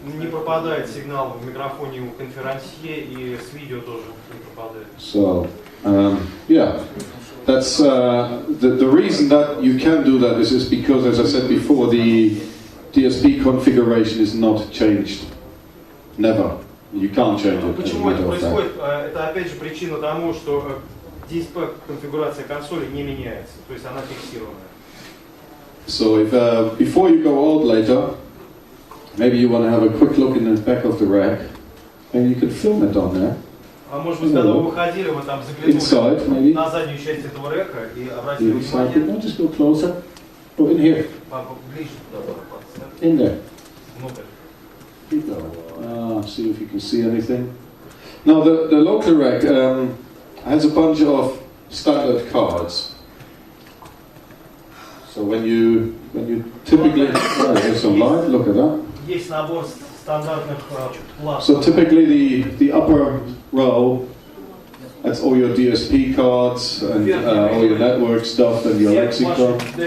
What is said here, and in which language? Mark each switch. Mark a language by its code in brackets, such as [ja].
[ru] Не пропадает сигнал в микрофоне у конферансье и с видео тоже не пропадает. [en] So, yeah. That's the reason that you can do that is because, as I said before, the DSP configuration is not changed. Never. You can't change it. [ru] Почему это происходит? Это опять же причина тому, что DSP конфигурация консоли не меняется, то есть она фиксированная. [en] So if before you go out later, maybe you want to have a quick look in the back of the rack, and you can film it on there. [ru] А может быть, когда вы выходили, вы там заглянули на заднюю часть этого река и обратили внимание. [en] No, just go closer. Go in here. [ru] Ближе туда. [en] In there. [ru] Внутрь. [en] Keep going. See if you can see anything. Now the local rack has a bunch of standard cards. So when you typically there's some light. Look at that. [ru] Есть набор стандартных плат. [en] So typically the upper row, that's all your DSP cards and all your network stuff and your lexicon.